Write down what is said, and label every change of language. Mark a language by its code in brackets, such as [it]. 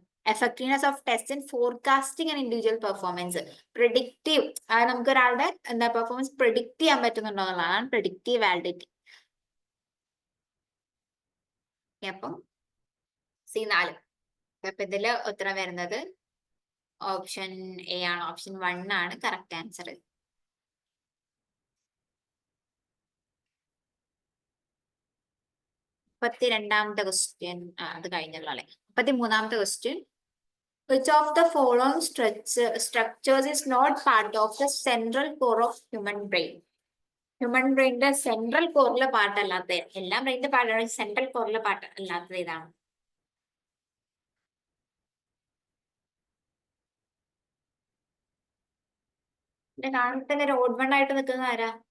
[en] effectiveness of test in forecasting an individual performance. [ml] Predictive, നമുക്ക് ഒരാളുടെ എന്താ പെർഫോമൻസ് പ്രെഡിക്റ്റ് ചെയ്യാൻ പറ്റുന്നുണ്ടോ എന്നുള്ളതാണ് പ്രെഡിക്റ്റീവ് വാലിഡിറ്റി. അപ്പം സി 4. അപ്പൊ ഇതില് ഉത്തരം വരുന്നത് ഓപ്ഷൻ എ ആണ്. ഓപ്ഷൻ 1 ആണ് കറക്റ്റ് ആൻസർ. രണ്ടാമത്തെ ക്വസ്റ്റ്യൻ അത് കഴിഞ്ഞല്ലോ അല്ലെ. 33ാമത്തെ question. [en] Which of the following structures is not part of the central core of human brain? [ml] Human ബ്രെയിനിന്റെ central കോറിലെ part അല്ലാത്ത, എല്ലാ ബ്രെയിനിന്റെ പാർട്ടാണ്, സെൻട്രൽ കോറിലെ പാർട്ട് അല്ലാത്തത് ഇതാണ്. എന്റെ കാണുമ്പോൾ തന്നെ റോഡ് 1 ആയിട്ട് നിൽക്കുന്ന ആരാ?